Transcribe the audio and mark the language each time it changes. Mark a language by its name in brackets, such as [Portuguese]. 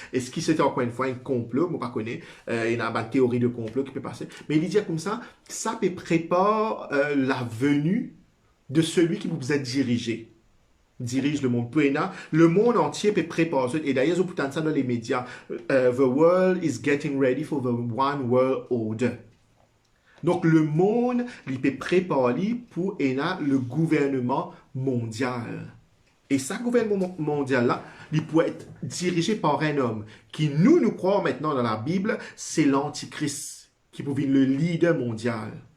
[French] Est-ce que c'était encore une fois un complot, moi, je ne connais pas, il y a une théorie de complot qui peut passer. Mais il dit comme ça peut préparer la venue de celui qui vous a dirigé. Dirige le monde. Le monde entier peut préparer. Et d'ailleurs, vous pouvez ça dans les médias. [English] The world is getting ready for the one world order. [French] Donc, le monde, il peut préparer pour le gouvernement mondial. Et ce gouvernement mondial-là, il peut être dirigé par un homme qui, nous croyons maintenant dans la Bible, c'est l'Antichrist, qui peut être le leader mondial.